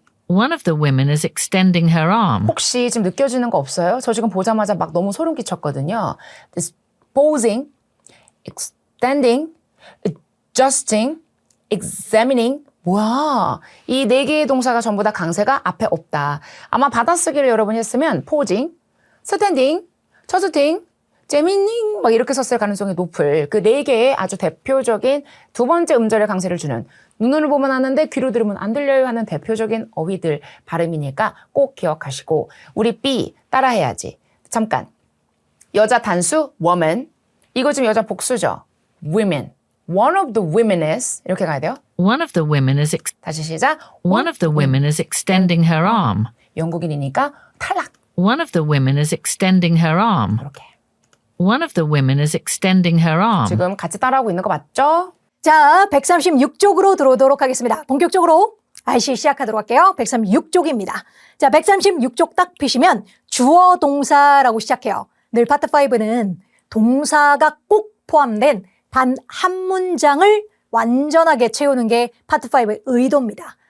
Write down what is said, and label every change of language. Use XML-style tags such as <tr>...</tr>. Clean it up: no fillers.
<en>One of the women is extending her arm.</en> <ko>혹시 지금 느껴지는 거 없어요? 저 지금 보자마자 막 너무 소름 끼쳤거든요.</ko> <en>disposing, extending, adjusting, examining.</en> <ko>뭐야? 이 네 개의 동사가 전부 다 강세가 앞에 없다. 아마 받아쓰기를 여러분이 했으면 posing, standing, 저스팅, 재미닝 막 이렇게 썼을 가능성이 높을 그 네 개의 아주 대표적인 두 번째 음절의 강세를 주는 눈으로 보면 아는데 귀로 들으면 안 들려요 하는 대표적인 어휘들 발음이니까 꼭 기억하시고 우리 B 따라해야지. 잠깐. 여자 단수 woman. 이거 지금 여자 복수죠. women.</ko> <en>One of the women is</en> <ko>이렇게 가야 돼요.</ko> <en>One of the women is</en> <ko>다시 시작.</ko> <en>one of the women is extending her arm.</en> <ko>영국인이니까 탈락.</ko> <en>One of the women is extending her arm.</en> <ko>이렇게.</ko> <en>One of the women is extending her arm.</en> <ko>지금 같이 따라하고 있는 거 맞죠? 자, 136쪽으로 들어오도록 하겠습니다. 본격적으로 RC 시작하도록 할게요. 136쪽입니다. 자, 136쪽 딱 피시면 주어 동사라고 시작해요. 늘 파트 5는 동사가 꼭 포함된 단 한 문장을 완전하게 채우는 게 파트 5의 의도입니다.</ko>